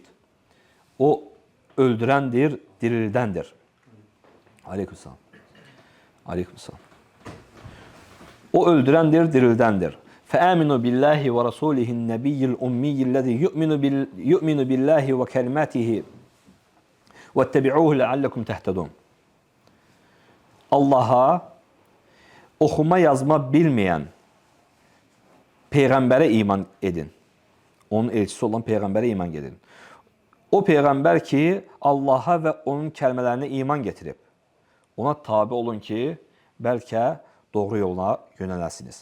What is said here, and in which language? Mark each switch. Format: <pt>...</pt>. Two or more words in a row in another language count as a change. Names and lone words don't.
<az>O öldürəndir, dirildəndir. Aleykümselam. Aleykümselam. O öldürəndir, dirildəndir.</az> <ar>فآمنوا بالله ورسوله النبي الأمي الذي يؤمن بالله وكلماته وَاتَّبِعُوهُ لَعَلَّكُمْ تَهْتَدُونَ.</ar> <az>Allaha oxuma yazma bilməyən Peyğəmbərə iman edin. Onun elçisi olan Peyğəmbərə iman edin. O Peyğəmbər ki, Allaha və onun kəlmələrinə iman getirib. Ona tabi olun ki, bəlkə doğru yoluna yönələsiniz.</az>